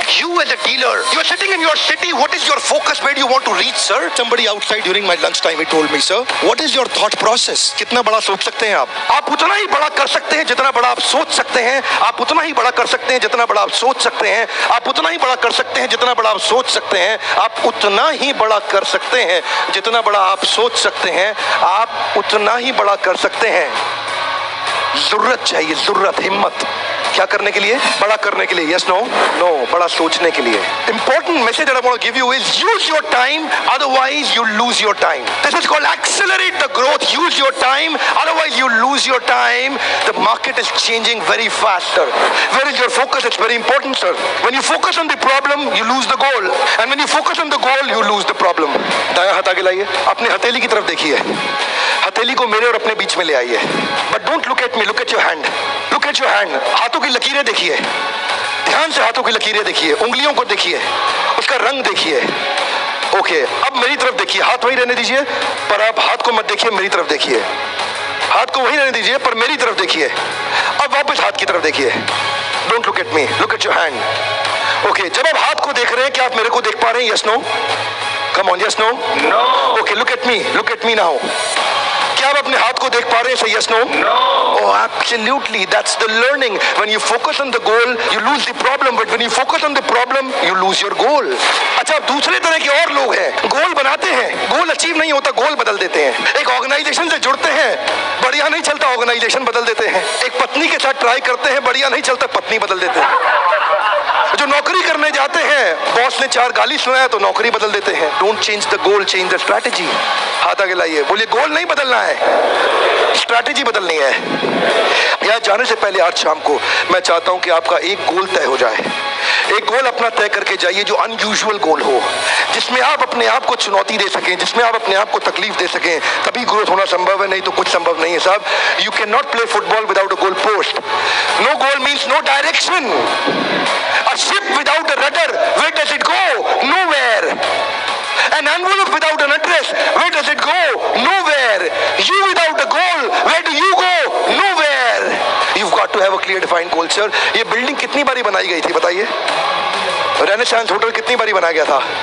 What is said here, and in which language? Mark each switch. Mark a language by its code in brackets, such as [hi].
[en] You as a dealer, you are sitting in your city. What is your focus? Where do you want to reach, sir? Somebody outside during my lunchtime, he told me, sir, what is your thought process? [hi] कितना बड़ा सोच सकते हैं आप? आप उतना ही बड़ा कर सकते हैं जितना बड़ा आप सोच सकते हैं. आप उतना ही बड़ा कर सकते हैं जितना बड़ा आप सोच सकते हैं. आप उतना ही बड़ा कर सकते हैं जितना बड़ा आप सोच सकते हैं. आप उतना ही बड़ा कर सकते हैं जितना बड़ा आप सोच सकते हैं. आप उतना ही बड़ा कर सकते हैं. जरूरत चाहिए, जरूरत, हिम्मत. क्या करने के लिए? बड़ा करने के लिए. Yes, no? नो. बड़ा सोचने के लिए. [en] Important message that I want to give you is use your time, otherwise you lose your time. This is called accelerate the growth. Use your time, otherwise you lose your time. The market is changing very fast, sir. Where is your focus? It's very important, sir. When you focus on the problem, you lose the goal. And when you focus on the goal, you lose the problem. [hi] दायां हाथ आगे लाइए. अपने हथेली की तरफ देखिए. हथेली को मेरे और अपने बीच में ले आइए. [en] But don't look at me. Look at your hand. Look at your hand. [hi] हाथों की लकीरें देखिए. ध्यान से हाथों की लकीरें देखिए. उंगलियों को देखिए. उसका रंग देखिए. ओके, अब मेरी तरफ देखिए. हाथ वहीं रहने दीजिए, पर आप हाथ को मत देखिए, मेरी तरफ देखिए. हाथ को वहीं रहने दीजिए, पर मेरी तरफ देखिए. अब वापस हाथ की तरफ देखिए. [en] Don't look at me, look at your hand. [hi] Okay, जब आप हाथ को देख रहे हैं, क्या आप मेरे को देख पा रहे हैं? [en] Yes, no? Come on, yes, no? No. Okay, look at me now. [hi] क्या आप अपने हाथ को देख पा रहे हैं? [en] Yes, no? No. Oh, absolutely. That's the learning. When you focus on the goal, you lose the problem. But when you focus on the problem, you lose your goal. [hi] अच्छा, दूसरे तरह के और लोग हैं. गोल बनाते हैं, गोल अचीव नहीं होता, गोल बदल देते हैं. एक ऑर्गेनाइजेशन से जुड़ते हैं, बढ़िया नहीं चलता, ऑर्गेनाइजेशन बदल देते हैं. एक पत्नी के साथ ट्राई करते हैं, बढ़िया नहीं चलता, पत्नी बदल देते हैं. जो नौकरी करने जाते हैं, बॉस ने 4 गाली सुनाया तो नौकरी बदल देते हैं. [en] Don't change the goal, change the strategy. [hi] हाथ आगे लाइए. बोलिए, गोल नहीं बदलना है, स्ट्रैटेजी बदलनी है. यहाँ जाने से पहले आज शाम को मैं चाहता हूं कि आपका एक गोल तय हो जाए. एक गोल अपना तय करके जाइए जो अनयूजुअल गोल हो, जिसमें आप अपने आप को चुनौती दे सकें, जिसमें आप अपने आप को तकलीफ दे सकें. तभी ग्रोथ होना संभव है, नहीं तो कुछ संभव नहीं है साहब. [en] You can not play football without a goal post. No goal means no direction. A ship without a rudder, where does it go? Nowhere. An envelope without an address, where does it go? Nowhere. You without a goal, where do you go? Nowhere. You've got to have a clear defined goal, sir. [hi] ये building कितनी बारी बनाई गई थी बताइए? Renaissance hotel कितनी बारी बनाया गया था?